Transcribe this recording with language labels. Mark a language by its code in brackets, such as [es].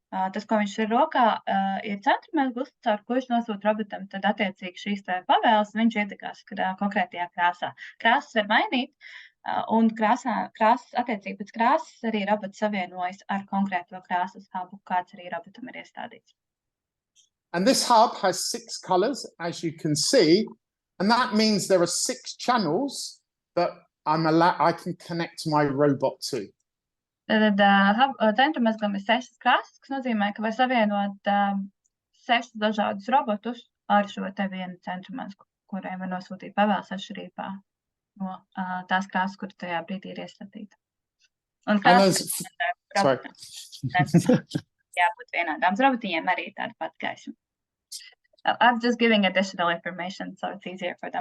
[lv] Tas, ko viņš ir rokā, ir centrumēzglis, caur ko viņš nosūta robotam, tad attiecīgi šīs pavēles, viņš ietekās konkrētajā krāsā. Krāsas var mainīt, un attiecīgi pēc krāsas arī robots savienojas ar konkrēto krāsas hubu, kāds arī robotam ir iestādīts. [en] And this hub has 6 colors, as you can see. And that means there are 6 channels that I can connect my robot to. [lv] Tad centrumezglim ir 6 krāsas, kas nozīmē, ka var savienot 6 dažādus robotus ar šo te vienu centrumezglu, kuriem var nosūtīt pavēles atšķirībā no tās krāsas, kur tajā brīdī ir iestatīta. Un krāsas jābūt vienādām. Robotiņiem arī tāda pat gaisma. [en] I'm just giving additional information so it's easier for them.